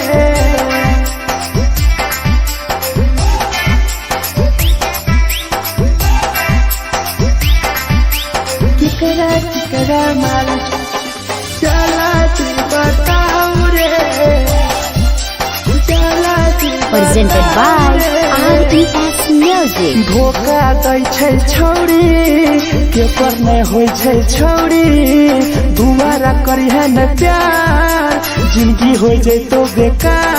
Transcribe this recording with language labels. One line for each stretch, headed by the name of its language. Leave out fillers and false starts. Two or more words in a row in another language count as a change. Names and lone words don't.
Angika: केकरा माल चला दी बताऊ रे, चला दी
English: Presented by RES Music.
Angika: धोखा दै छै छौरी, केकर नै होइ छै छौरी, दुबारा करिहे न प्यार, जिंदगी हो जैतो बेकार।